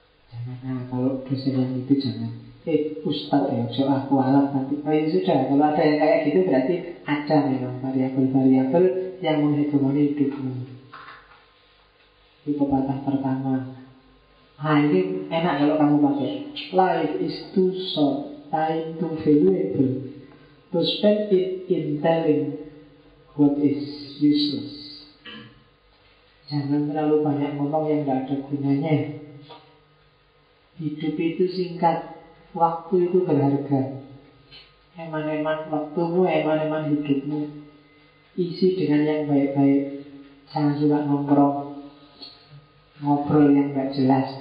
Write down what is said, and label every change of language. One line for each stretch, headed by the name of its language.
Indonesian: Jangan, nah, kalau dosen itu jangan. Ustaz ya, soal aku alam nanti. Oh ya sudah, kalau ada yang kayak gitu berarti ada memang variabel-variabel yang menghitungkan hidupmu. Itu pepatah pertama. Nah ini enak kalau kamu pakai.
English: Life is too short, time too valuable to spend it in telling what is useless.
Indonesian: Jangan terlalu banyak ngomong yang gak ada gunanya. Hidup itu singkat, waktu itu berharga. Eman-eman waktumu, eman-eman hidupmu, isi dengan yang baik-baik. Jangan suka nongkrong, ngobrol yang gak jelas.